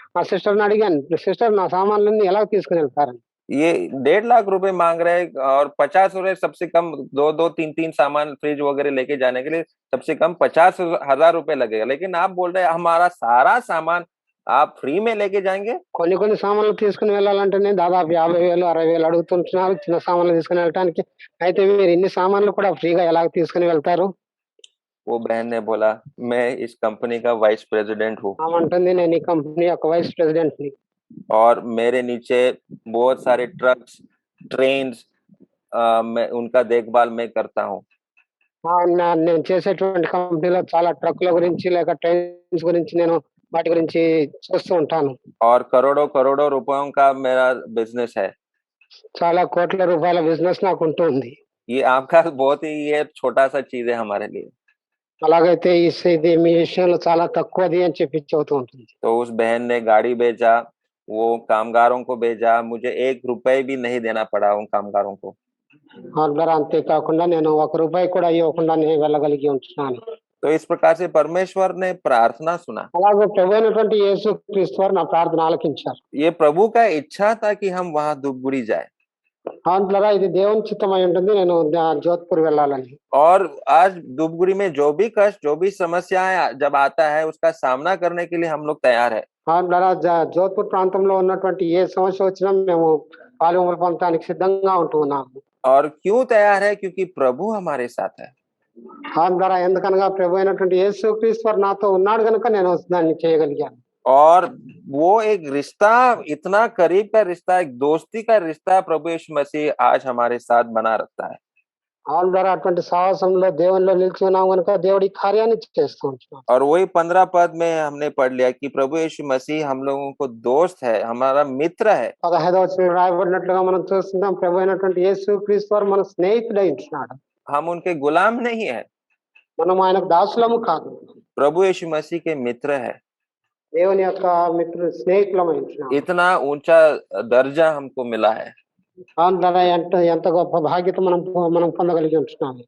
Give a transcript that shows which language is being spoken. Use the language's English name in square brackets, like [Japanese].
[Telugu] ఆ సిస్టర్‌ని అడిగాను, "సిస్టర్ నా సామాన్లన్నీ ఎలా తీసుకొని వెళ్తారని?" [Hindi] ये 1.5 लाख रुपए माँग रहे हैं और 50 रुपए सबसे कम 2-2 3-3 सामान फ्रिज वगैरह लेके जाने के लिए सबसे कम 50,000 रुपए लगेगा। लेकिन आप बोल रहे हैं हमारा सारा सामान आप फ्री में लेके जाएँगे? [Telugu] కొన్ని సామాన్లు తీసుకొని వెళ్ళాలంటేనే దాదాపు 50,000, 60,000 అడుగుతుంటున్నారు చిన్న సామాన్లు తీసుకొని వెళ్ళటానికి. అయితే మీరు ఇన్ని సామాన్లు కూడా ఫ్రీగా ఎలాగ తీసుకొని వెళ్తారు? [Hindi] वो बहन ने बोला, मैं इस कंपनी का वाइस प्रेसिडेंट हूँ [Telugu] ఆమె అంటుంది, "నేను ఈ కంపెనీ యొక్క వైస్ ప్రెసిడెంట్‌ని. [Hindi] और मेरे नीचे बहुत सारे ट्रक्स, ट्रेन्स मैं उनका देखभाल मैं करता हूँ। [Telugu] నేను చేసేటువంటి కంపెనీలో చాలా ట్రక్కుల గురించి లేక ట్రైన్స్ గురించి నేను వాటి గురించి చూస్తూ ఉంటాను. [Hindi] और करोड़ों-करोड़ों रुपयों का मेरा बिज़नेस है। [Telugu] చాలా కోట్ల రూపాయల బిజినెస్ నాకుంటూ ఉంది. [Hindi] ये आपका बहुत ही ये छोटा-सा चीज़ है हमारे लिए। [Telugu] అలాగైతే ఇది మీ విషయంలో చాలా తక్కువది అని చెప్పి చెబుతూ ఉంటుంది. [Hindi] तो उस बहन ने गाड़ी भेजा, वो कामगारों को भेजा, मुझे 1 रुपए भी नहीं देना पड़ा उन कामगारों को। [Telugu] అందరూ అంతేకాకుండా నేను ₹1 కూడా ఇవ్వకుండా నేను వెళ్ళగలిగి ఉంటున్నాను. [Hindi] तो इस प्रकार से परमेश्वर ने प्रार्थना सुना। [Telugu] అలాగే ప్రభువైనటువంటి యేసుక్రీస్తు వారు నా ప్రార్థన ఆలకించారు. [Hindi] ये प्रभु का इच्छा था कि हम वहाँ धूपगुड़ी जाएँ। [Telugu] అందువల్ల ఇది దేవుని చిత్తమై ఉంటుంది నేను జోధ్‌పూర్ వెళ్ళాలని. [Hindi] और आज धूपगुड़ी में जो भी कष्ट, जो भी समस्याएँ जब आता है, उसका सामना करने के लिए हम लोग तैयार हैं। [Telugu] అందువల్ల జోధ్‌పూర్ ప్రాంతంలో ఉన్నటువంటి ఏ సమస్య వచ్చినా మేము పాలుపంపులు పొందడానికి సిద్ధంగా ఉంటూ ఉన్నాము. [Hindi] और क्यों तैयार है? क्योंकि प्रभु हमारे साथ है। [Telugu] అందువల్ల ఎందుకనగా ప్రభువైనటువంటి యేసుక్రీస్తు వారు నాతో ఉన్నాడు గనుక నేను దాన్ని చేయగలిగాను. [Hindi] और वो एक रिश्ता, इतना करीब का रिश्ता, एक दोस्ती का रिश्ता प्रभु यीशु मसीह आज हमारे साथ बना रखता है। [Telugu] ద్వారా అటువంటి సాహసంలో దేవునిలో నిలిచి ఉన్నాం గనుక దేవుడి కార్యాన్ని చేస్తూ ఉంటున్నాం. [Hindi] और वही 15 पद में हमने पढ़ लिया कि प्रभु यीशु मसीह हम लोगों को दोस्त है, हमारा मित्र है। [Telugu] 15వ వచనంలో రాయబడినట్లుగా మనం చూస్తున్నాం ప్రభువైనటువంటి యేసుక్రీస్తు వారు మన స్నేహితుడై ఉంటున్నాడు. [Hindi] हम उनके गुलाम नहीं है, [Telugu] మనం ఆయనకు దాసులము కాదు. [Hindi] प्रभु यीशु मसीह के मित्र है। [Telugu] దేవుని యొక్క మిత్రుడు స్నేహితులమై ఉంటున్నాం. [Hindi] इतना ऊंचा दर्जा हमको मिला है। [Telugu] ద్వారా ఎంత గొప్ప బాధ్యత మనం పొందగలిగి ఉంటున్నాం.